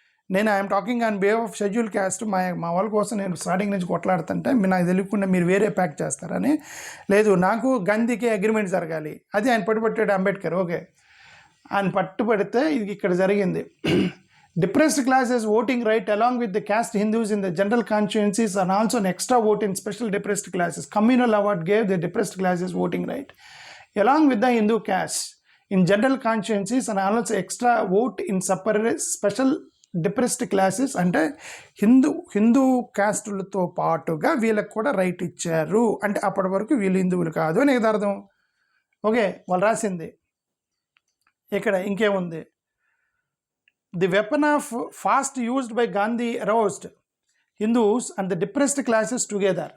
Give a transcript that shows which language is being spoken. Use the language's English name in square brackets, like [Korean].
[Telugu] నేను I'm talking on behalf of schedule caste, మా వాళ్ళ కోసం నేను స్టార్టింగ్ నుంచి కొట్లాడుతుంటే నాకు తెలియకుండా మీరు వేరే ప్యాక్ చేస్తారని. లేదు, నాకు గాంధీకి అగ్రిమెంట్ జరగాలి, అది ఆయన పట్టుబట్టాడు అంబేద్కర్. ఓకే, ఆయన పట్టుబడితే ఇది ఇక్కడ జరిగింది. Depressed classes voting right along with the cast Hindus in the general constituencies and also [English] an extra vote in special depressed classes. Communal award gave the depressed classes voting right along with the Hindu caste in general constituencies and also extra vote in special depressed classes. [Telugu] అంటే హిందూ క్యాస్టులతో పాటుగా వీళ్ళకి కూడా right ఇచ్చారు. అంటే అప్పటి వరకు వీళ్ళు హిందువులు కాదు అని అర్థం. ఓకే, వాళ్ళు రాసింది ఇక్కడ ఇంకేముంది, the weapon of fast used by Gandhi అరౌస్డ్ Hindus and the depressed classes together.